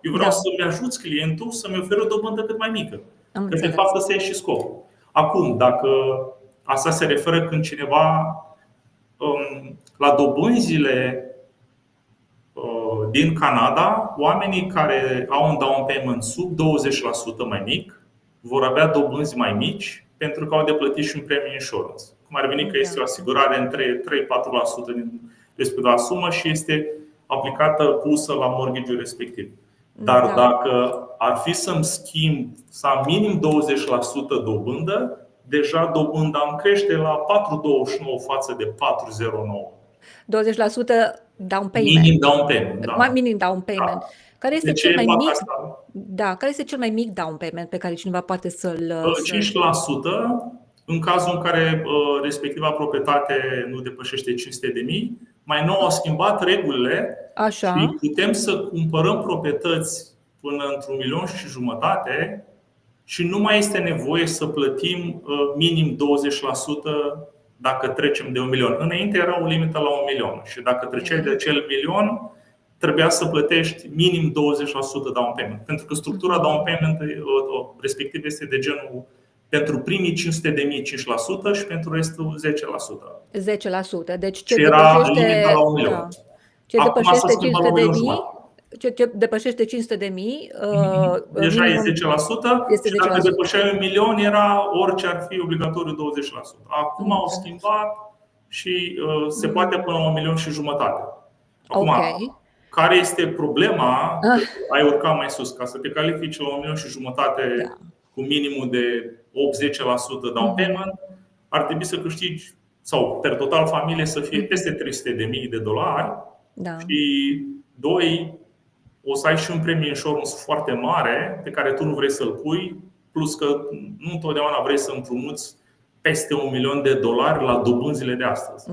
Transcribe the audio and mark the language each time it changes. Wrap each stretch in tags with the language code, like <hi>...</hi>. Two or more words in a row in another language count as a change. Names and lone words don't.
<ro>Eu vreau să-mi ajuți clientul să-mi ofere o dobândă cât mai mică. Că de fapt ăsta e și scopul. Acum, dacă asta se referă când cineva la dobânzile din Canada, oamenii care au un</ro> <en>down payment</en> <ro>sub 20% mai mic vor avea dobânzi mai mici pentru că au de plătit și un</ro> <en>premium insurance.</en> <ro>Cum ar veni că este o asigurare între 3-4% din respectiva sumă și este aplicată, pusă la mortgage-ul respectiv. Dar dacă ar fi să-mi schimb, să am minim 20% dobândă, deja dobânda îmi crește la 4,29 față de 4,09.</ro> <en>20% down payment.</en> <ro>Minim</ro> <en>down payment,</en> <ro>da. Minim</ro> <en>down payment.</en> <ro>Da. Care este cel mai mic? Da, care este cel mai mic</ro> <en>down payment</en> <ro>pe care cineva poate să-l 5% în cazul în care respectiva proprietate nu depășește 500.000. Mai nou au schimbat regulile. Așa. Și putem să cumpărăm proprietăți până într-1,5 milion și nu mai este nevoie să plătim minim 20% dacă trecem de 1 milion. Înainte era o limită la 1 milion și dacă treceai de acel milion, trebuia să plătești minim 20%</ro> <en>down payment.</en> <ro>Pentru că structura</ro> <en>down payment</en> <ro>respectiv este de genul pentru primii 500.000 5% și pentru restul 10%. 10%. Deci ce depășește la 1 milion. Da. Ce depășește 500.000 deja e 10%, și dacă depășeai 1 milion era orice ar fi obligatoriu 20%. Acum au schimbat și se poate până la 1,5 milion. Acum, care este problema? Ai urcat mai sus. Ca să te califici la 1,5 milion cu minimul de 80%</ro> <en>down payment,</en> <ro>ar trebui să câștigi, sau per total familie să fie peste $300.000. Și 2, o să ai și un</ro> <en>premium insurance</en> <ro>foarte mare pe care tu nu vrei să-l pui, plus că nu întotdeauna vrei să împrumuți peste $1 milion la dobânzile de astăzi.</ro>